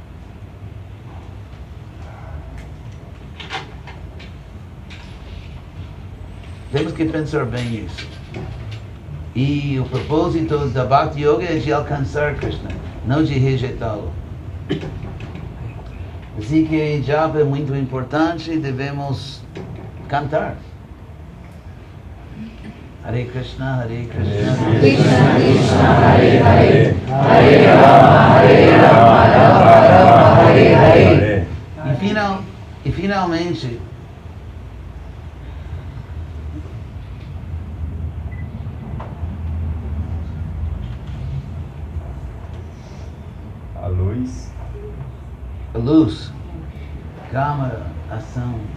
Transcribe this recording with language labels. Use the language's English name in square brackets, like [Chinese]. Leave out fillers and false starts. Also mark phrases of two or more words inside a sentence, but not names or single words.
[Portuguese] Temos que pensar bem nisso. E o propósito da Bhakti Yoga é de alcançar Krishna, não de rejeitá-lo. Assim que japa é muito importante e devemos cantar. [Sanskrit] Hare Krishna, Hare Krishna, Krishna Krishna, Hare Hare, Hare Rama, Rama, Hare Hare. [Portuguese] E finalmente, A luz. a luz, câmara, ação.